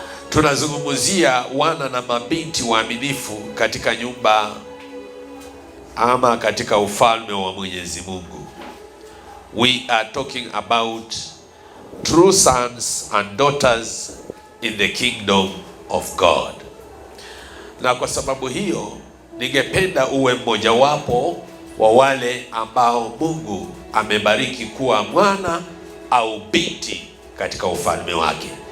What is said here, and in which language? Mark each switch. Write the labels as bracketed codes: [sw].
[sw] Tunazungumzia wana na mabinti waaminifu katika nyumba ama katika ufalme wa Mwenyezi Mungu. [en] We are talking about true sons and daughters in the kingdom of God. [sw] Na kwa sababu hiyo ningependa uwe mmojawapo wa wale ambao Mungu amebariki kuwa mwana au binti katika ufalme wake.